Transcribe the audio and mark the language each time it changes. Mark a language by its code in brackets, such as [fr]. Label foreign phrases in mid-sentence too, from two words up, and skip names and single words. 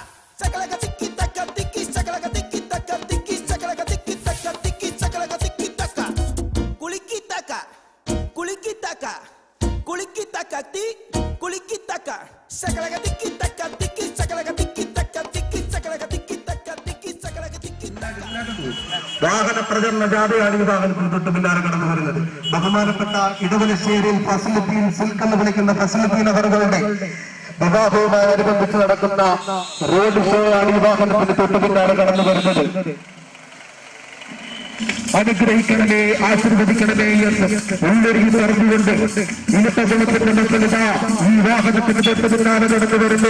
[ml] Sakala kati kita kati, sakala kati kita kati, sakala kati kita kati, sakala kati kita ka. Kulikita ka, kulikita ka, kulikita kati, kulikita ka. Sakala kati kita kati, sakala kati kita kati, sakala kati kita kati, sakala kati kita ka. വാഹന പ്രചരണ ജാഥയാണ് ഈ വാഹനത്തിന് തൊട്ട് പിന്നാലെ കടന്നു വരുന്നത്. ബഹുമാനപ്പെട്ട ഇടവലശ്ശേരിയിൽ ഫസലുദ്ദീൻ സിൽക്ക് എന്ന് വിളിക്കുന്ന ഫസലുദ്ദീൻ അവറുകളുടെ വിവാഹവുമായി അനുബന്ധിച്ച് നടക്കുന്ന [en] road show [ml] ആണ് ഈ വാഹനത്തിന് തൊട്ട് പിന്നാലെ കടന്നു വരുന്നത്. അനുഗ്രഹിക്കണമേ, ആശീർവദിക്കണമേ എന്ന് ഉള്ളൊരുങ്ങി പറഞ്ഞുകൊണ്ട് ഇന്നത്തെ ഗുണത്തിന്റെ മക്കളിത ഈ വാഹനത്തിന് തൊട്ട് പിന്നാലെ കടന്നു വരുന്നു.